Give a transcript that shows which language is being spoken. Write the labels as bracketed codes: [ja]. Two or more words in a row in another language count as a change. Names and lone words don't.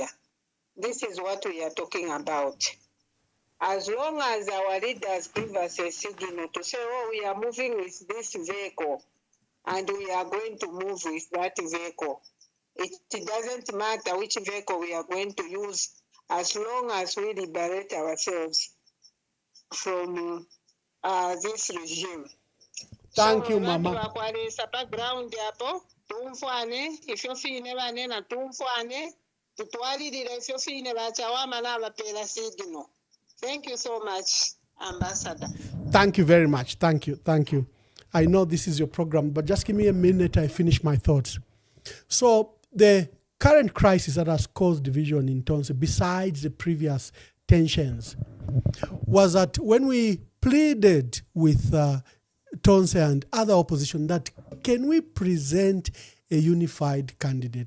[en] This is what we are talking about. As long as our leaders give us a signal to say, oh, we are moving with this vehicle and we are going to move with that vehicle, it doesn't matter which vehicle we are going to use as long as we liberate ourselves from this regime. Thank you, Mama. [bem] Background hapo tumfane ifyo fine bane na tumfane tutwalirira ifyo fine bachawama na bapela signal. [en] Thank you so much, Ambassador. Thank you very much. Thank you. I know this is your program, but just give me a minute. I finish my thoughts. So the current crisis that has caused division in Tonse, besides the previous tensions, was that when we pleaded with Tonse and other opposition that can we present a unified candidate?